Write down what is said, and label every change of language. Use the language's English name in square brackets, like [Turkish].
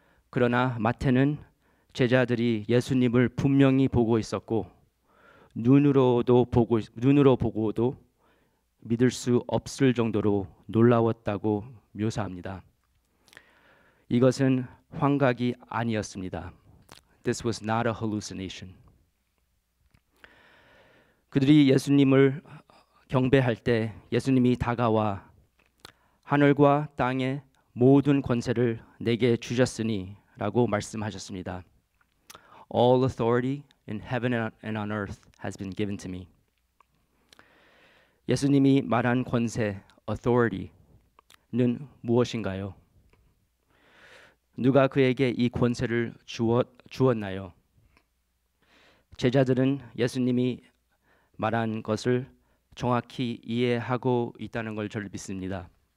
[Korean] 그러나 마태는 제자들이 예수님을 분명히 보고 있었고 눈으로 보고도 믿을 수 없을 정도로 놀라웠다고 묘사합니다. 이것은 환각이 아니었습니다. [English] This was not a hallucination. [Korean] 그들이 예수님을 경배할 때 예수님이 다가와 하늘과 땅의 모든 권세를 내게 주셨으니 라고 말씀하셨습니다. [English] All authority in heaven and on earth has been given to me. [Korean] 예수님이 말한 권세, authority는 무엇인가요? 누가 그에게 이 권세를 주었나요? 제자들은 예수님이 말한 것을 정확히 이해하고 있다는 걸 저를 믿습니다.